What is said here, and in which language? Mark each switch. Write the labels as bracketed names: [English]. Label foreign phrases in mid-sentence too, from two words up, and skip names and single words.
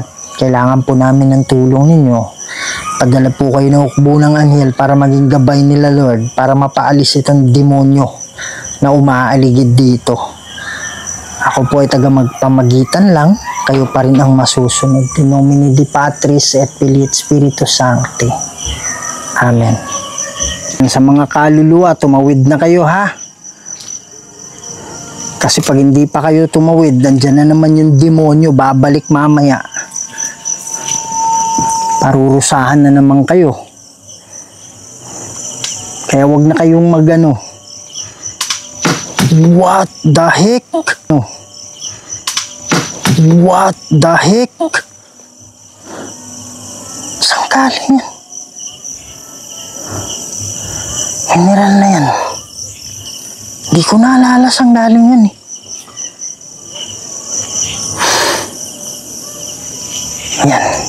[Filipino] Kailangan po namin ng tulong ninyo. Padala po kayo ng hukbo ng anghel para maging gabay nila, Lord, para mapaalis itong demonyo na umaaligid dito. Ako po ay taga magpamagitan lang. Kayo pa rin ang masusunod. [Latin] In nomine Dei Patris et Filii et Spiritus Sancti. Amen. [Filipino] Sa mga kaluluwa, tumawid na kayo ha. Kasi pag hindi pa kayo tumawid, nandyan na naman yung demonyo, babalik mamaya. Parurusahan na naman kayo. Kaya wag na kayong magano. [English] What the heck? No. What the heck? [Filipino] Saan galing yan? Mineral na yan. Hindi ko naalala saan galing yan eh. Yan.